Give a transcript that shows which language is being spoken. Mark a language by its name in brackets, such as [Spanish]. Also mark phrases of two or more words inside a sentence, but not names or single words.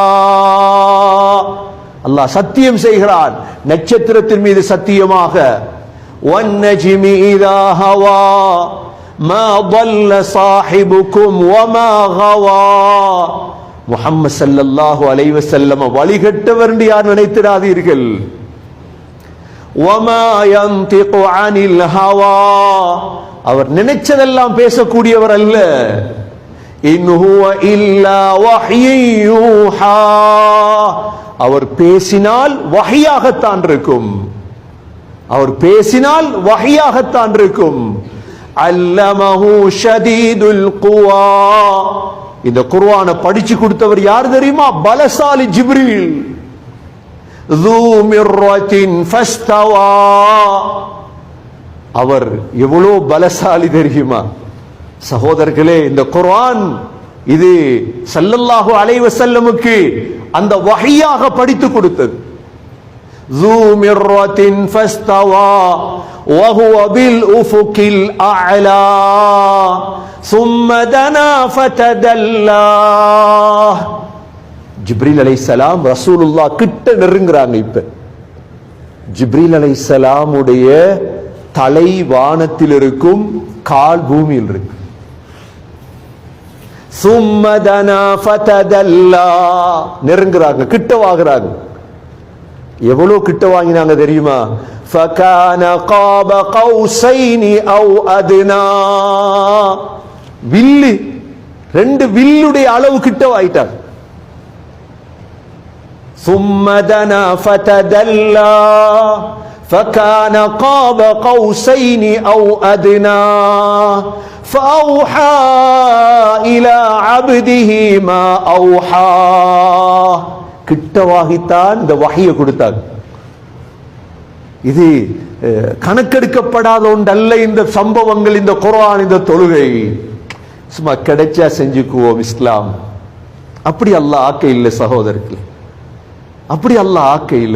[Tamil] அல்லாஹ் சத்தியம் செய்கிறான், நட்சத்திரத்தின் மீது சத்தியமாக, [Arabic] والنجم إذا هوى மா ضل صاحبكم وما غوى. [Tamil] முஹம்மது [Arabic] صلى الله عليه وسلم [Tamil] வழிகட்டவர் என்று யார் நினைத்திராதீர்கள். [Arabic] وما ينطق عن الهوى, [Tamil] அவர் நினைச்சதெல்லாம் பேசக்கூடியவர் அல்ல. [Arabic] إن هو إلا وحي يوحى, [Tamil] அவர் பேசினால் வஹியாகத்தான் இருக்கும். அவர் பேசினால் வஹியாகத்தான் இருக்கும். [Arabic] علمه شديد القوى, [Tamil] இந்த குர்ஆனை படிச்சு கொடுத்தவர் யார் தெரியுமா? பலசாலி ஜிப்ரீல். [Arabic] ذو مرة فاستوى, [Tamil] அவர் எவ்வளவு பலசாலி தெரியுமா? சகோதரர்களே, இந்த குர்ஆன் இது [Arabic] صلى الله عليه وسلم [Tamil] அந்த வஹியாக படித்து கொடுத்தது. [Arabic] ذو مرة فاستوى وهو بالأفق الأعلى ثم دنا فتدلى. [Tamil] ஜிப்ரீல் அலைஹிஸ்ஸலாம் ரசூலுல்லாஹ் கிட்ட நெருங்குறாங்க. இப்ப ஜிப்ரீல் அலைஹிஸ்ஸலாமுடைய தலை வானத்தில் இருக்கும், கால் பூமியில் இருக்கு. [Arabic] ثم دنا فتدلى [Tamil] நெருங்குறாங்க, கிட்ட வாங்குறாங்க. எவ்வளவு கிட்ட வாங்கினாங்க தெரியுமா? [Arabic] فكان قاب قوسين او ادنى. [Tamil] வில்லு, ரெண்டு வில்லுடைய அளவு கிட்ட வாயிட்டாங்க. [Arabic] ثم دنا فتدلى فكان قاب قوسين او ادنى فاوحى الى عبده ما اوحى. [Tamil] கிட்டவாகித்தான் இந்த வஹியை கொடுத்தாங்க. இது கணக்கெடுக்கப்படாத ஒன்றல்ல இந்த சம்பவங்கள், இந்த குர்ஆன், இந்த தொழுகை. சும்மா கிடைச்சா செஞ்சுக்குவோம் இஸ்லாம். அப்படி அல்லாஹ் ஆக்க இல்லை சகோதரர்களே, அப்படி அல்லாஹ் ஆக்க இல்லை.